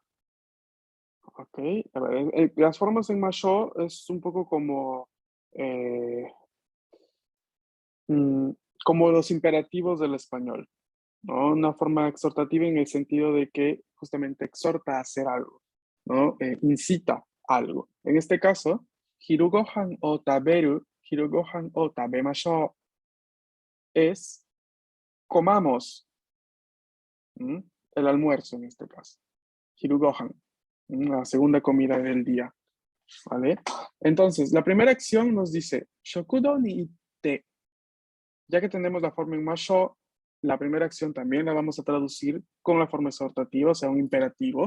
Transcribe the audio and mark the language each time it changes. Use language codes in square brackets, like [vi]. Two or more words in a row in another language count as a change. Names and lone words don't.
[es] Ok, a ver, las formas en masho es un poco como los imperativos del español, ¿no? Una forma exhortativa en el sentido de que justamente exhorta a hacer algo, ¿no? Incita algo. En este caso, [ja] 昼ご飯を食べる、昼ご飯を食べましょう, [es] es comamos, el almuerzo en este caso. [ja] 昼ご飯, [es] la segunda comida del día. ¿Vale? Entonces, la primera acción nos dice, [ja] 食堂に行って. [es] Ya que tenemos la forma en masho, la primera acción también la vamos a traducir con la forma exhortativa, o sea, un imperativo.